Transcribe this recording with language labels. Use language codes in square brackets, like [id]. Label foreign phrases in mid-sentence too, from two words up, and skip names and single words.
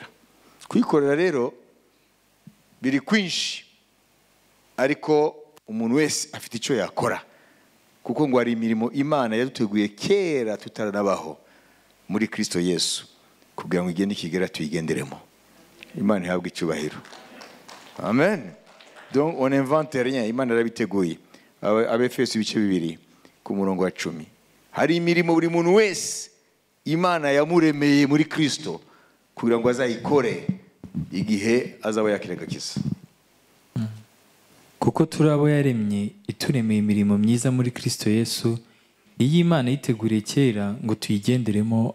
[rw] Kuyikorera rero biri kwinshi, ariko umuntu wese afite icyo yakora, kuko ngo hari imirimo Imana yaduteguye kera tutaranabaho muri Kristo Yesu, kugira ngo igende ikigera tuyigenderemo. Imana ihabwe icyubahiro. [fr] Amen. Donc on invente rien, [rw] Imana yarabiteguye. Abefeso ibice 2 ku murongo wa 10. Hari imirimo buri muntu wese Imana yamuremeye muri Kristo kugira ngo azayikore igihe azaba yakiraga agakiza. Kuko turi abo yaremye ituremeye imirimo myiza muri Kristo Yesu, iyi Imana yiteguriye kera ngo tuyigenderemo.